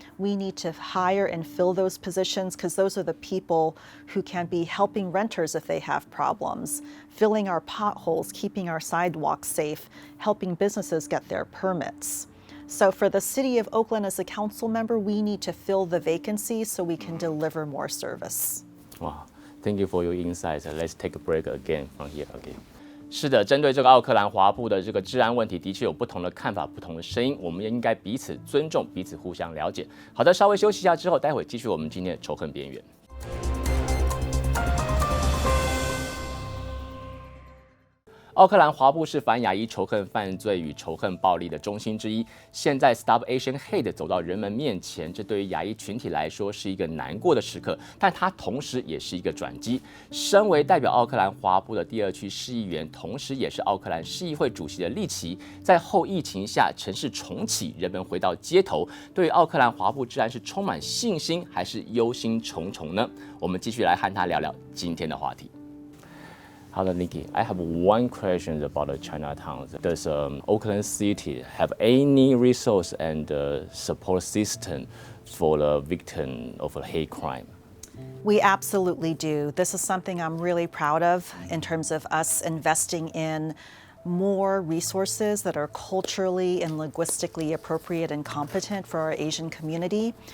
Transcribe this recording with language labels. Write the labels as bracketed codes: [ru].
[en] We need to hire and fill those positions because those are the people who can be helping renters if they have problems, filling our potholes, keeping our sidewalks safe, helping businesses get their permits. So for the city of Oakland as a council member, we need to fill the vacancies so we can deliver more service. Wow, thank you for your insights. Let's take a break again from here. Okay. [zh] 是的，针对这个奥克兰华埠的这个治安问题，的确有不同的看法、不同的声音，我们也应该彼此尊重、彼此互相了解。好的，稍微休息一下之后，待会继续我们今天的仇恨边缘。奥克兰华埠是反亚裔仇恨犯罪与仇恨暴力的中心之一。现在 Stop Asian Hate 走到人们面前，这对于亚裔群体来说是一个难过的时刻，但它同时也是一个转机。身为代表奥克兰华埠的第二区市议员，同时也是奥克兰市议会主席的励琪，在后疫情下城市重启，人们回到街头，对于奥克兰华埠治安是充满信心，还是忧心忡忡呢？我们继续来和他聊聊今天的话题。 [en] Hello, Nikki. I have one question about the Chinatown. Does Oakland City have any resource and support system for the victim of a hate crime? We absolutely do. This is something I'm really proud of in terms of us investing in more resources that are culturally and linguistically appropriate and competent for our Asian community.